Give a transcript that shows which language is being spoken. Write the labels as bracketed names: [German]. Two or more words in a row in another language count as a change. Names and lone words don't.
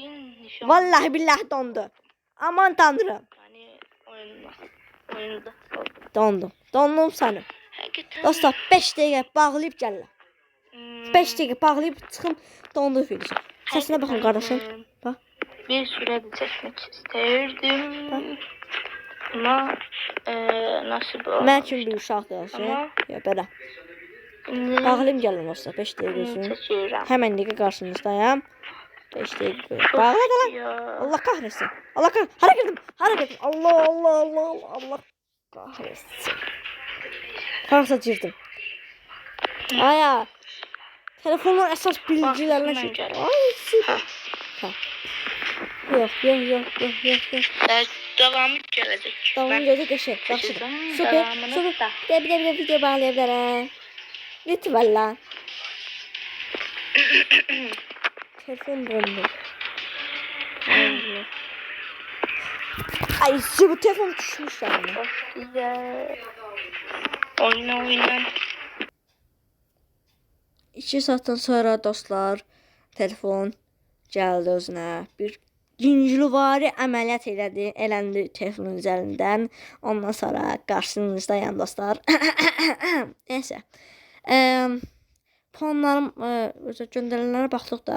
[Turkish] Vallahi billahi dondu. Aman tanrım. [Azerbaijani] Dondu. Dondum səni. Dostlar 5 dəqiqə bağlayıb gəlirəm. 5 dəqiqə bağlayıb çıxım dondu videosu. Səsinə baxın qardaşım. Bax. [Turkish] Bir süredir çekmek isterdim. Ama nasip olmamıştı. [Azerbaijani] Mən kimi bir uşaqdır. Ya belə. Bağlayım gəlin dostlar 5 dəqiqə üçün. Həmən dəqiqə qarşınızdayım. 5 dəqiqə. Bağla da lan. [Turkish] Allah kahretsin. Allah kahretsin. [Azerbaijani] Hara girdim? Hara girdim? [Turkish] Allah kahretsin. [Azerbaijani] Harasa girdim. Aya. Telefonun əsas bilgilərinə şey. Ay süper. Ha. [Turkish] Yok. Devamı gelecek. Devamı gelecek eşek. Yaxşıdır. Süper. [Azerbaijani] Bir də video bağlaya bilərəm. [Turkish] Lütfen lan. Telefon dondu. Ay bu telefon düşmüş yani. Çok güzel. Oyna. [Azerbaijani] 2 saatdan sonra dostlar telefon gəldi özünə. Bir cincilvari əməliyyat eləndi telefonun üzərindən. Ondan sonra qarşınızdayım dostlar. [Turkish] Neyse. [Azerbaijani] Puanlarım göndərilənlərə baxdıq da.